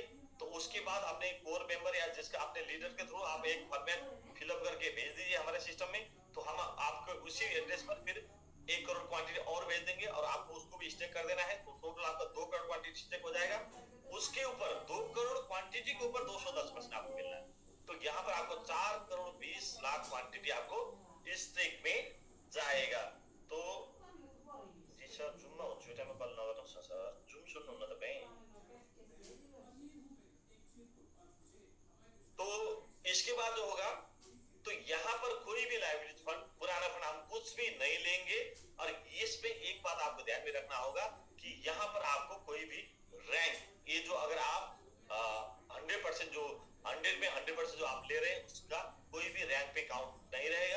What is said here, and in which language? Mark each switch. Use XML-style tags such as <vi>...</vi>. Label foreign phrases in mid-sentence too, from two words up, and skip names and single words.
<hi>तो उसके बाद अपने</hi> <en>core member</en> <hi>या जिसका अपने लीडर के थ्रू आप एक</hi> <en>format fill-up</en> <hi>करके भेज दीजिए हमारे सिस्टम में, तो हम आपको उसी एड्रेस पर फिर 1 करोड़ क्वांटिटी और भेज देंगे और आपको उसको भी स्टेक कर देना है। तो टोटल आपका 2 करोड़ क्वांटिटी स्टेक हो जाएगा। उसके ऊपर 2 करोड़ क्वांटिटी के ऊपर 210% आपको मिल रहा है। तो यहाँ पर आपको 4 करोड़ 20 लाख क्वांटिटी आपको स्टेक में जाएगा।</hi> <ne>तो जी सर जुम्मा हुन्छु टाइममा कल नगर्नुहोस् न सर, जुम सुन्नु न तपाईँ।</ne> <hi>तो इसके बाद जो होगा, तो यहाँ पर कोई भी</hi> <en>liability fund,</en> <hi>पुराना फंड हम कुछ भी नहीं लेंगे। और इसमें एक बात रखना होगा कि यहाँ पर आपको कोई भी रैंक, ये जो अगर आप 100% जो 100 में 100% जो आप ले रहे हैं उसका कोई भी रैंक पे काउंट नहीं रहेगा।</hi>